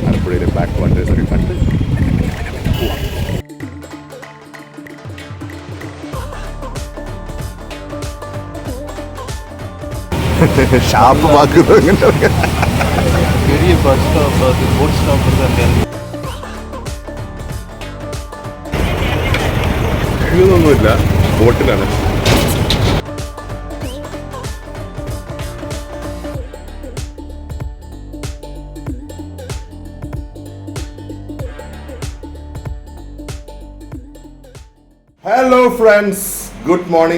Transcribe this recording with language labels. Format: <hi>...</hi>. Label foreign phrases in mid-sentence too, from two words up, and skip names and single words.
<ml>ആലപ്പുഴയിലെ ബാക്ക് വാട്ടേഴ്സൊക്കെ കണ്ട് ഷാപ്പ് വാക്കുന്നത്</ml> <ta>பெரிய</ta> <en>bus stop</en> <ta>அது</ta> <en>boat stop</en> <ta>தான்</ta> <ml>ഒന്നുമില്ല, ബോട്ടിലാണ്.</ml> <en>hello friends, good morning.</en>